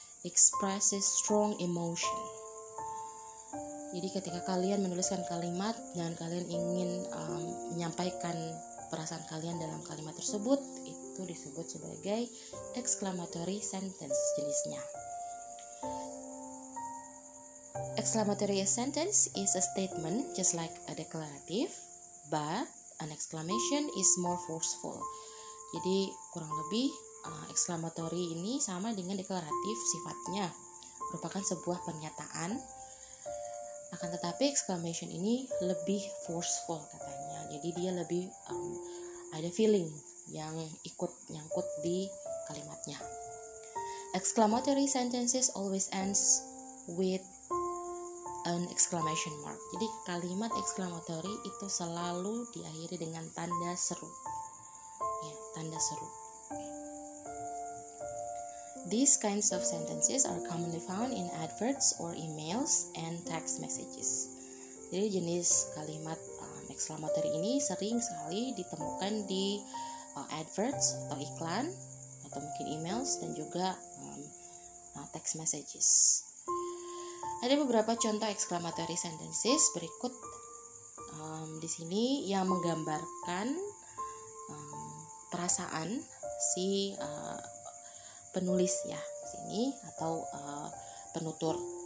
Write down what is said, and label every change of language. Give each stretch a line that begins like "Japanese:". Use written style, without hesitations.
English: expresses strong emotion.
Indonesian: Jadi ketika kalian menuliskan kalimat dan kalian ingin menyampaikan perasaan kalian dalam kalimat tersebut, itu disebut sebagai exclamatory sentence jenisnya.
English: Exclamatory sentence is a statement just like a declarative, but an exclamation is more forceful.
Indonesian: Jadi kurang lebih exclamatory ini sama dengan deklaratif sifatnya, merupakan sebuah pernyataan. Akan tetapi exclamation ini lebih forceful katanya. Jadi dia lebih ada feeling yang ikut nyangkut di kalimatnya.
English: Exclamatory sentences always ends with an exclamation mark.
Indonesian: Jadi kalimat exclamatory itu selalu diakhiri dengan tanda seru. Ya, tanda seru.
English: These kinds of sentences are commonly found in adverts or emails and text messages.
Indonesian: Jadi jenis kalimat exclamatory ini sering sekali ditemukan di adverts atau iklan atau mungkin emails dan juga text messages. Ada beberapa contoh exclamatory sentences berikut di sini yang menggambarkan perasaan si penulis ya sini atau penutur.